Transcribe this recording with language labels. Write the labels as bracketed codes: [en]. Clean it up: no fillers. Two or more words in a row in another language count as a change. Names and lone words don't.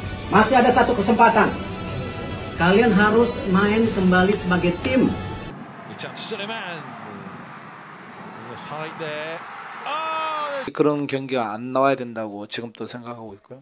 [id] Masih ada satu kesempatan. Kalian harus main kembali sebagai tim. [ko] 그런 경기가 안 나와야 된다고 지금도 생각하고 있고요.